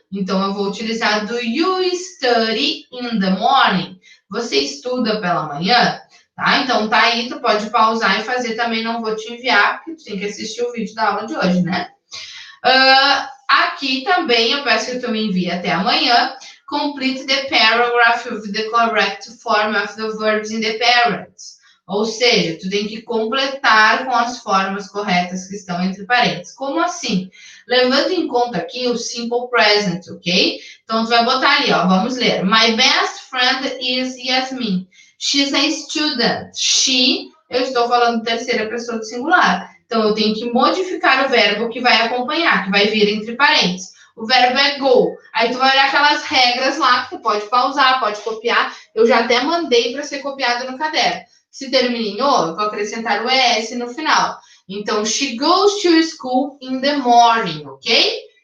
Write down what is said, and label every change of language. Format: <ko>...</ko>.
<pt>Então, eu vou utilizar</pt> <en>do you study in the morning.</en> <pt>Você estuda pela manhã? Tá? Então, tá aí, tu pode pausar e fazer também, não vou te enviar, porque tu tem que assistir o vídeo da aula de hoje, né? Aqui também eu peço que tu me envie até amanhã.</pt> <en>Complete the paragraph with the correct form of the verbs in the parents.</en> <pt>Ou seja, tu tem que completar com as formas corretas que estão entre parênteses. Como assim? Levando em conta aqui o simple present, ok? Então, tu vai botar ali, ó, vamos ler.</pt> <en>My best friend is Yasmin. She's a student.</en> <pt>She, eu estou falando terceira pessoa do singular. Então, eu tenho que modificar o verbo que vai acompanhar, que vai vir entre parênteses. O verbo é go. Aí tu vai olhar aquelas regras lá, que tu pode pausar, pode copiar. Eu já até mandei para ser copiado no caderno. Se termina em o, eu vou acrescentar o ES no final. Então,</pt> <en>she goes to school in the morning, ok?</en>